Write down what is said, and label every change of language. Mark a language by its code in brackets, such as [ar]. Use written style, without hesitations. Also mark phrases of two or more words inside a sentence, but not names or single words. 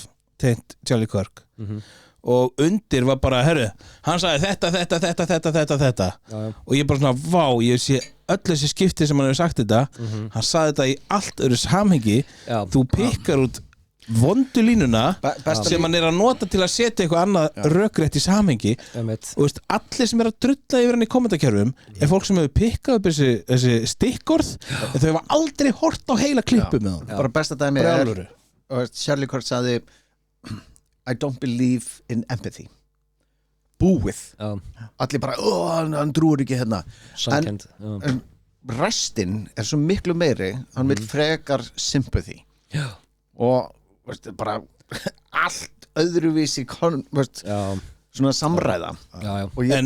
[is] tengt Charlie Kirk og undir var bara, herru hann sagði þetta og ég bara svona, vá, ég sé öll þessi skipti sem hann hefur sagt þetta hann sagði þetta í allt öðru samhengi þú pikkar út vondu línuna sem hann er að nota til að setja eitthvað annað rökrétt í samhengi og veist, allir sem er að drulla yfir hann í kommentarkerfum er fólk sem hefur pikkað upp þessi stikkorð en þau hefur aldrei hort á heila klippu með hann bara besta dæmi er Charlie Kirk sagði [en] I don't believe in empathy [is] búið allir bara, hann trúir ekki hérna en restin er svo miklu meiri hann vil frekar sympathy og veist, bara allt öðruvísi svona samræða og ég